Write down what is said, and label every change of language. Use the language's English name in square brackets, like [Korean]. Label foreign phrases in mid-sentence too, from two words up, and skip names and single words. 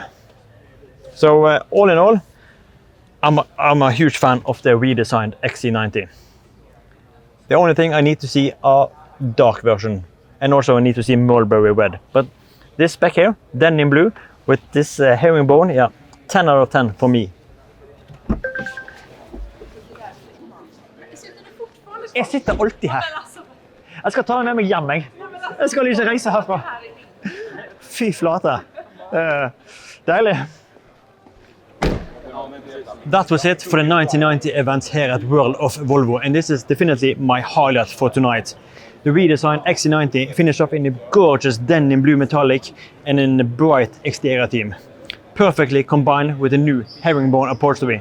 [English] So all in all, I'm a huge fan of the redesigned XC90. The only thing I need to see are dark version, and also I need to see mulberry red. But this spec here, denim blue with this herringbone, yeah, 10 out of 10 for me. [Norwegian] Jeg sitter alltid her. Jeg skal ta den med meg hjem, jeg. Jeg skal ikke reise herfra. Fy flate. Deilig. [English] That was it for the 1990 event here at World of Volvo, and this is definitely my highlight for tonight. The redesigned XC90 finished up in the gorgeous denim blue metallic and in the bright exterior theme. Perfectly combined with the new herringbone upholstery.